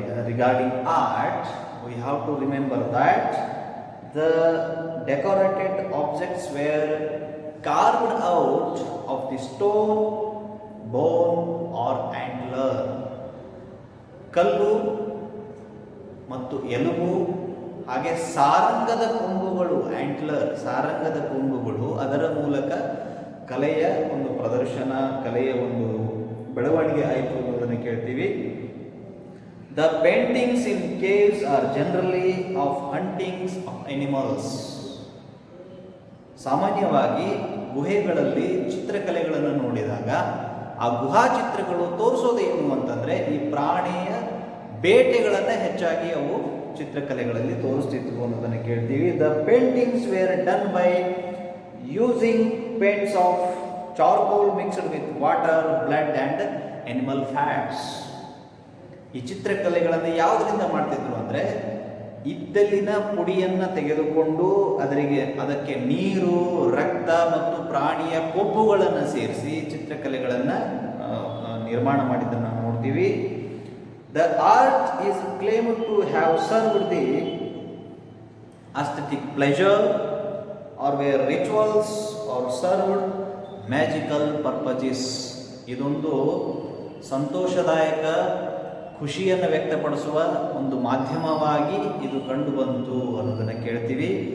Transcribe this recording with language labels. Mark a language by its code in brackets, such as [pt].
[en] Regarding art, we have to remember that the decorated objects were carved out of the stone, bone, or antler. [kn] ಕಲ್ಲು ಮತ್ತು ಎಲುಬು ಹಾಗೆ ಸಾರಂಗದ ಕೊಂಬುಗಳು, ಆಂಟ್ಲರ್ ಸಾರಂಗದ ಕೊಂಬುಗಳು, ಅದರ ಮೂಲಕ ಕಲೆಯ ಒಂದು ಪ್ರದರ್ಶನ, ಕಲೆಯ ಒಂದು ಬೆಳವಣಿಗೆ ಆಯಿತು ಅನ್ನೋದನ್ನು ಕೇಳ್ತೀವಿ. [en] The paintings in caves are generally of huntings of animals. [kn] ಸಾಮಾನ್ಯವಾಗಿ ಗುಹೆಗಳಲ್ಲಿ ಚಿತ್ರಕಲೆಗಳನ್ನು ನೋಡಿದಾಗ ಆ ಗುಹಾ ಚಿತ್ರಗಳು ತೋರಿಸೋದೇನು ಅಂತಂದರೆ ಈ ಪ್ರಾಣಿಯ ಬೇಟೆಗಳನ್ನು ಹೆಚ್ಚಾಗಿ ಅವು ಚಿತ್ರಕಲೆಗಳಲ್ಲಿ ತೋರಿಸ್ತಿದ್ವು ಅನ್ನೋದನ್ನು ಕೇಳ್ತೀವಿ. [en] The paintings were done by using paints of charcoal mixed with water, blood and animal fats. [kn] ಈ ಚಿತ್ರಕಲೆಗಳನ್ನು ಯಾವುದರಿಂದ ಮಾಡ್ತಿದ್ರು ಅಂದರೆ ಇದ್ದಲಿನ ಪುಡಿಯನ್ನು ತೆಗೆದುಕೊಂಡು ಅದಕ್ಕೆ ನೀರು, ರಕ್ತ ಮತ್ತು ಪ್ರಾಣಿಯ ಕೊಬ್ಬುಗಳನ್ನು ಸೇರಿಸಿ ಚಿತ್ರಕಲೆಗಳನ್ನು ನಿರ್ಮಾಣ ಮಾಡಿದ್ದನ್ನು ನೋಡ್ತೀವಿ. [en] The art is claimed to have served the aesthetic pleasure or where rituals or served magical purposes. [kn] ಇದೊಂದು ಸಂತೋಷದಾಯಕ ಖುಷಿಯನ್ನು ವ್ಯಕ್ತಪಡಿಸುವ ಒಂದು ಮಾಧ್ಯಮವಾಗಿ ಇದು ಕಂಡು ಬಂತು ಅನ್ನೋದನ್ನು ಕೇಳ್ತೀವಿ.